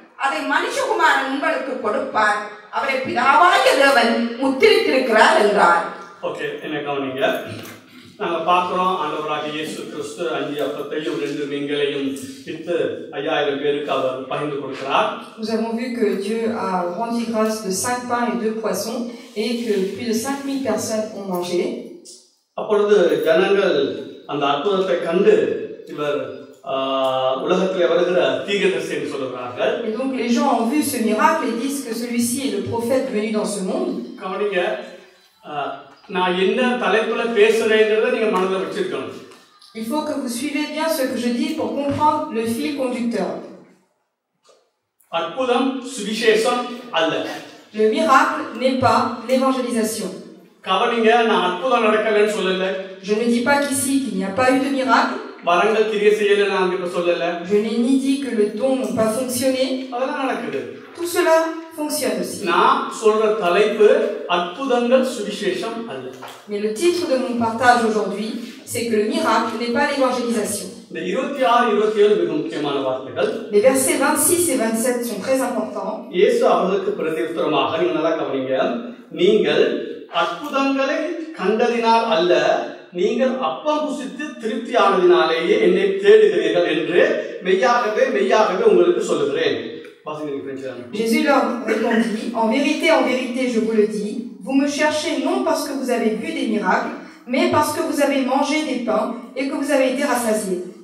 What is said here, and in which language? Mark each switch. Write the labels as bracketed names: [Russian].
[Tamil] அதை மனுஷகுமாரன் உங்களுக்கு கொடுப்பார், அவரை பிதாவாகிய தேவன் முத்திரித்திருக்கிறார் என்றார். ஓகே, என்ன கவனிங்க. நாங்கள் பார்க்குறோம், ஆண்டவராகிய இயேசு கிறிஸ்து 5 அப்பத்தையும் 2 மீன்களையும் விற்று 5000 பேருக்கு அவர் பகிர்ந்து கொடுக்கிறார். [French] Nous avons vu que Dieu a rendu grâce de 5 pains et 2 poissons et que plus de 5000 personnes ont mangé. [Tamil] அப்பொழுது ஜனங்கள் அந்த அற்புதத்தை கண்டு இவர் உலகத்தில் வருகிற தீர்க்கதரிசி என்று சொல்கிறார்கள். [French] Et donc les gens ont vu ce miracle et disent que celui-ci est le prophète venu dans ce monde. [Tamil] கவனிங்க, நான் என்ன தலைப்புல பேசுறேங்கிறத நீங்க மனதில் வச்சிருக்கணும். [French] Il faut que vous suivez bien ce que je dis pour comprendre le fil conducteur. [Tamil] அற்புதம் சுவிசேஷம் அல்ல. [French] Le miracle n'est pas l'évangélisation. [Tamil] கவனிங்க, நான் அற்புதம் நடக்கலன்னு சொல்லல. [French] Je ne dis pas qu'ici qu'il n'y a pas eu de miracle. [Tamil] வரங்கள் கிரியை செய்யல நான் இப்ப சொல்லல. [French] Je n'ai ni dit que le don n'ont pas fonctionné. [Tamil] அதெல்லாம் நடக்குது. [French] Tout cela fonctionne aussi. [Tamil] நான் சொல்ற தலைப்பு அற்புதங்கள் சுவிசேஷம் அல்ல. [French] Mais le titre de mon partage aujourd'hui, c'est que le miracle n'est pas l'évangélisation. [Tamil] இந்த 26 27 மிக முக்கியமான வார்த்தைகள். [French] Les versets 26 et 27 sont très importants. [Tamil] இயேசு அவர்களுக்கு பிரதியுத்தரமாக, நீங்க நல்லா கவனிங்க, நீங்கள் அற்புதங்களை கண்டதினால் அல்ல, நீங்கள் அப்பம் புசித்து திருப்தியானதினாலேயே என்னை தேடுகிறீர்கள் என்று மெய்யாகவே மெய்யாகவே உங்களுக்கு சொல்லுகிறேன். [French] Jésus leur répondit, en vérité, je vous le dis, vous me cherchez non parce que vous avez vu des miracles, mais parce que vous avez mangé des pains et que vous avez été rassasiés.